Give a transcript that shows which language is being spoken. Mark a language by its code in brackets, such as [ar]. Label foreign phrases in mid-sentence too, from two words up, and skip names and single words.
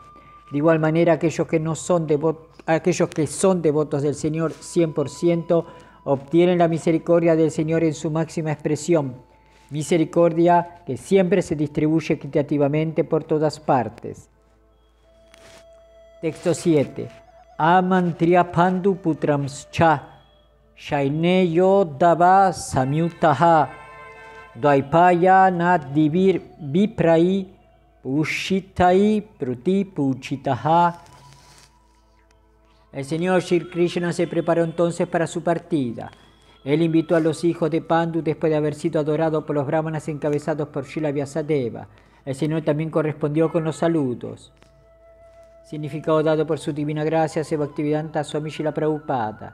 [es] De igual manera, aquellos que son devotos del Señor 100%, obtienen la misericordia del Señor en su máxima expresión. Misericordia que siempre se distribuye equitativamente por todas partes. Texto 7. [sa] Amantriya pandu putramscha shaineyo dava samyutaha dvaipaya nadivir viprai pushitai pruti puchitaha. [es] El Señor Shri Krishna se preparó entonces para su partida. Él invitó a los hijos de Pandu después de haber sido adorado por los brahmanas encabezados por Srila Vyasadeva. El Señor también correspondió con los saludos. Significado dado por su divina gracia, Bhaktivedanta Swami Srila Prabhupada.